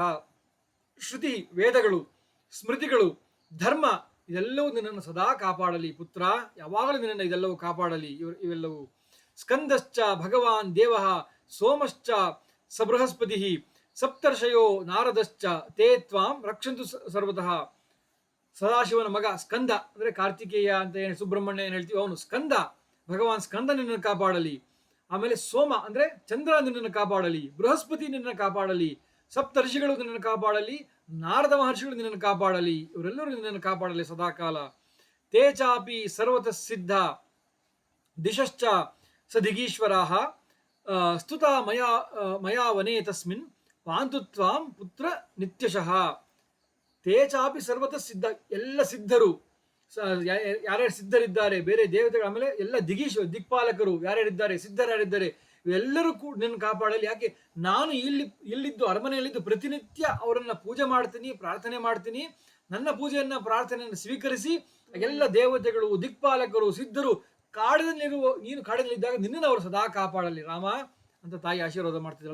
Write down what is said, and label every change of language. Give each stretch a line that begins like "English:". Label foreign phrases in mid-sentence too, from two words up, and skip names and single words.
Kannada: ಶ್ರುತಿ ವೇದಗಳು, ಸ್ಮೃತಿಗಳು, ಧರ್ಮ ಇದೆಲ್ಲವೂ ನಿನ್ನನ್ನು ಸದಾ ಕಾಪಾಡಲಿ ಪುತ್ರ, ಯಾವಾಗಲೂ ನಿನ್ನನ್ನು ಇದೆಲ್ಲವೂ ಕಾಪಾಡಲಿ ಇವೆಲ್ಲವೂ.
Sanskrit: ಸ್ಕಂದಶ್ಚ ಭಗವಾನ್ ದೇವಃ ಸೋಮಶ್ಚ ಸ ಬೃಹಸ್ಪತಿ ಸಪ್ತರ್ಷಯೋ ನಾರದಶ್ಚ ತೇ ತ್ವಾಂ ರಕ್ಷಂತು ಸರ್ವತಃ.
Kannada: ಸದಾಶಿವನ ಮಗ ಸ್ಕಂದ, ಅಂದ್ರೆ ಕಾರ್ತಿಕೇಯ ಅಂತ ಏನು ಸುಬ್ರಹ್ಮಣ್ಯ ಏನು ಹೇಳ್ತೀವಿ, ಅವನು ಸ್ಕಂದ, ಭಗವಾನ್ ಸ್ಕಂದ ನಿನ್ನನ್ನು ಕಾಪಾಡಲಿ. ಆಮೇಲೆ ಸೋಮ ಅಂದ್ರೆ ಚಂದ್ರ ನಿನ್ನನ್ನು ಕಾಪಾಡಲಿ. ಬೃಹಸ್ಪತಿ ನಿನ್ನನ್ನು ಕಾಪಾಡಲಿ. ಸಪ್ತರ್ಷಿಗಳು ನಿನ್ನನ್ನು ಕಾಪಾಡಲಿ. ನಾರದ ಮಹರ್ಷಿಗಳು ನಿನ್ನನ್ನು ಕಾಪಾಡಲಿ. ಇವರೆಲ್ಲರೂ ನಿನ್ನನ್ನು ಕಾಪಾಡಲಿ ಸದಾಕಾಲ.
Sanskrit: ತೇ ಚಾಪಿ ಸರ್ವತಃ ಸಿದ್ಧ ದಿಶಶ್ಚ ಸ ದಿಗೀಶ್ವರಾಹ ಸ್ತುತ ಮಯಾ ವನೇ ತಸ್ಮಿನ್ ಪಾಂತು ತ್ವಾಂ ಪುತ್ರ ನಿತ್ಯಶಃ. ತೇ ಚಾಪಿ ಸರ್ವತಃ ಸಿದ್ಧ,
Kannada: ಎಲ್ಲ ಸಿದ್ಧರು, ಯಾರ್ಯಾರು ಸಿದ್ಧರಿದ್ದಾರೆ, ಬೇರೆ ದೇವತೆಗಳು, ಆಮೇಲೆ ಎಲ್ಲ ದಿಕ್ಪಾಲಕರು ಯಾರ್ಯಾರಿದ್ದಾರೆ, ಸಿದ್ಧರು ಯಾರಿದ್ದಾರೆ, ಇವೆಲ್ಲರೂ ಕೂಡ ನಿನ್ನ ಕಾಪಾಡಲಿ. ಯಾಕೆ? ನಾನು ಇಲ್ಲಿದ್ದು ಅರಮನೆಯಲ್ಲಿದ್ದು ಪ್ರತಿನಿತ್ಯ ಅವರನ್ನ ಪೂಜೆ ಮಾಡ್ತೀನಿ, ಪ್ರಾರ್ಥನೆ ಮಾಡ್ತೀನಿ. ನನ್ನ ಪೂಜೆಯನ್ನ ಪ್ರಾರ್ಥನೆಯನ್ನು ಸ್ವೀಕರಿಸಿ ಎಲ್ಲ ದೇವತೆಗಳು, ದಿಕ್ಪಾಲಕರು, ಸಿದ್ಧರು ನೀನು ಕಾಡಿನಲ್ಲಿದ್ದಾಗ ನಿನ್ನನ್ನು ಅವರು ಸದಾ ಕಾಪಾಡಲಿ ರಾಮ ಅಂತ ತಾಯಿ ಆಶೀರ್ವಾದ ಮಾಡ್ತಿದ್ದಾಳೆ.